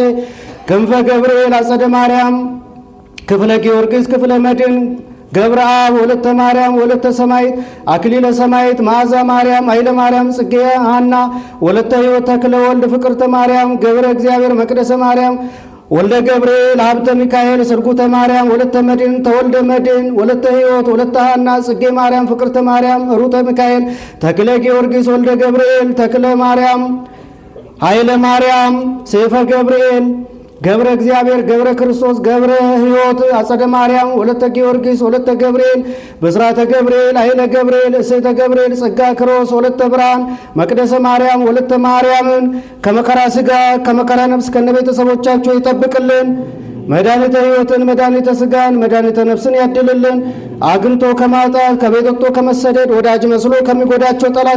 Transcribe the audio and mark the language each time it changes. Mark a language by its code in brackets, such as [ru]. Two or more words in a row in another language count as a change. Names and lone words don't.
[am] ክንፈ ገብርኤል አጸደ ማርያም ክፍለ ጊዮርጊስ ክፍለ መድኅን ገብረ አብ ወለተ ማርያም ወለተ ሰማይት አክሊለ ሰማይት መዓዛ ማርያም ኃይለ ማርያም ጽጌ ሐና ወለተ ሕይወት ተክለ ወልድ ፍቅርተ ማርያም ገብረ እግዚአብሔር መቅደሰ ማርያም ወልደ ገብርኤል ሀብተ ሚካኤል ስርጉተ ማርያም ወለተ መድኅን ተወልደ መድኅን ወለተ ሕይወት ወለተ ሐና ጽጌ ማርያም ፍቅርተ ማርያም ሩተ ሚካኤል ተክለ ጊዮርጊስ ወልደ ገብርኤል ተክለ ማርያም ኃይለ ማርያም ሰይፈ ገብርኤል ገብረ እግዚአብሔር ገብረ ክርስቶስ ገብረ ሕይወት አጸደ ማርያም ወለተ ጊዮርጊስ ወለተ ገብርኤል በስራተ ገብርኤል ኃይለ ገብርኤል እሴተ ገብርኤል ጸጋ ክሮስ ወለተ ብርሃን መቅደሰ ማርያም ወለተ ማርያምን ከመከራ ሥጋ ከመከራ ነፍስ ከነ ቤተሰቦቻቸው ይጠብቅልን። መድኃኒተ ሕይወትን መድኃኒተ ሥጋን መድኃኒተ ነፍስን ያድልልን። አግኝቶ ከማጣት ከቤት ወጥቶ ከመሰደድ ወዳጅ መስሎ ከሚጎዳቸው ጠላት